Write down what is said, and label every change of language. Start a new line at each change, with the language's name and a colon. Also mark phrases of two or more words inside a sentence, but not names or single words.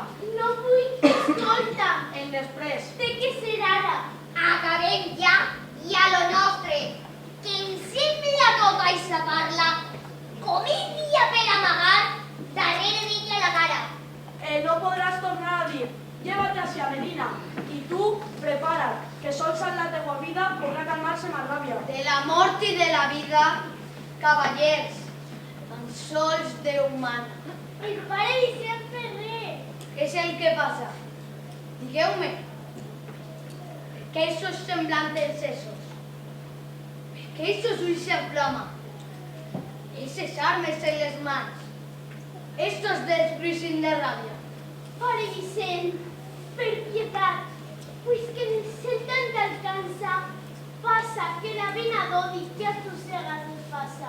Catalan: No vull, escolta. En després. De què serà ara? Acabem ja i a lo nostre, que em sembla tota aquesta parla comèdia per amagar darrere d'ella la cara. No podràs tornar a dir,
Spanish: llévate hacia Medina,
Catalan: i tu, prepara't, que sols en la teua vida podrà calmar-se ma ràbia. De la mort i de la vida, cavallers, tan sols Déu mana. El pare Vicent Ferrer. Què és el que passa? Digueu-me. Per què
Spanish: esos semblantes esos?
Catalan: Per què esos ulls en flama? Eses armes en les mans? Estos desbruixin de ràbia? Pare Vicent, per pietat, pues que en el cel tant t'alcança, passa que la vena d'odi que arrossegues el passa.